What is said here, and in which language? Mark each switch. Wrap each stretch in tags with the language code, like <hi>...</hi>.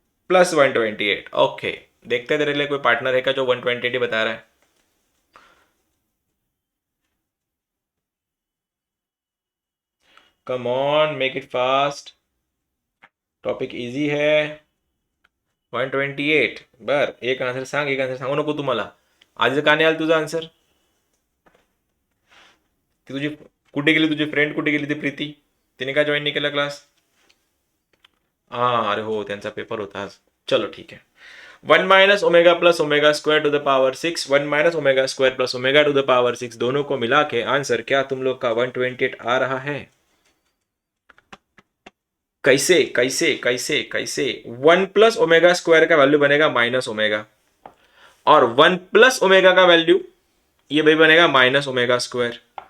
<hi>+128, okay. देखते हैं तेरे लिए कोई पार्टनर है क्या जो 128 बता रहा है।</hi> <en>Come on, make it fast, topic easy है।</en> <mr>128 बर, एक आन्सर सांग, एक आन्सर सांगू नको तुम्हाला। आज का नाही आला तुझा आन्सर? ती तुझी कुठे गेली, तुझी फ्रेंड कुठे गेली ती प्रीती? तिने का जॉईन नाही केला क्लास? हाँ, अरे हो, त्यांचा पेपर होता आज।</mr> <hi>चलो ठीक है। 1 minus omega plus omega square to the power 6, 1 minus omega square plus omega two the power 6, दोनों को मिला के आंसर क्या तुम लोग का 128 आ रहा है? कैसे कैसे कैसे कैसे? 1 प्लस ओमेगा स्क्वायर का वैल्यू बनेगा माइनस ओमेगा, और 1 प्लस ओमेगा का वैल्यू ये भाई बनेगा माइनस ओमेगा स्क्वायर।</hi>